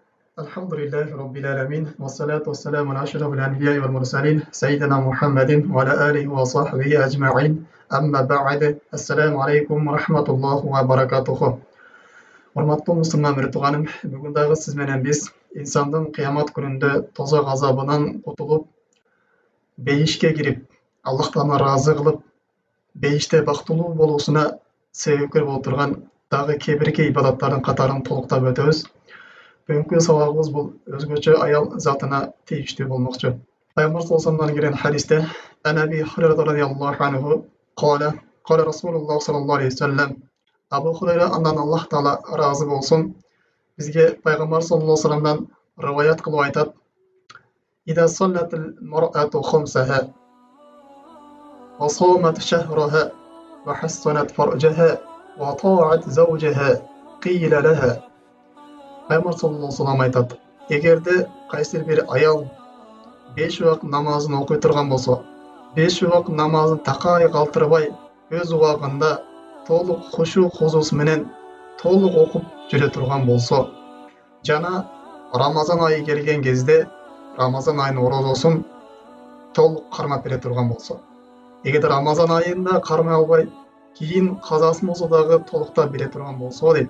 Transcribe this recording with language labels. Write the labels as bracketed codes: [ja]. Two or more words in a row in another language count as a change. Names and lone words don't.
[ar] الحمد لله رب العالمين والصلاة والسلام على أشرف الأنبياء والمرسلين سيدنا محمد وعلى آله وصحبه أجمعين أما بعد السلام عليكم ورحمة الله وبركاته. [ky] Урматтуу мусулман туганым, бүгүн дагы сиз менен биз инсандын кыямат күнүндө тозок азабынан кутулуп, бейишке кирип, Аллахтан ыраазы кылып, бейиште бактылуу болуусуна себепкер болуп турган дагы кээ бир ибадаттардын катарын толуктап өтөбүз. Бүгүнкү сабагыбыз бул өзгөчө аял затына тийиштүү болмокчу. Пайгамбар [ar] صلى الله عليه [ky] келген хадисте [ar] عن أبي هريرة رضي الله عنه قال رسول الله صلى الله عليه وسلم [ky] Абу Хурайра андан Аллах таала ыраазы болсун, бизге пайгамбар [ar] صلى الله عليه [ky] вассаламдан риваят кылып айтат: [ar] "إذا صلت المرأة خمسها وصامت شهرها وحصنت فرجها وأطاعت زوجها قيل لها." [ky] Пайгамбар [ar] صلى الله عليه وسلم [ky] айтат: эгерде кайсы бир аял 5 убак намазын окуй турган болсо, 5 убак намазын такай калтырбай, өз убагында толук хушу хузус менен толук окуп жүрө турган болсо, жана Рамазан айы келген кезде Рамазан айынын орозосун толук кармап бере турган болсо, эгерде Рамазан айында кармай албай, кийин казасын болсо дагы толуктап бере турган болсо дейт.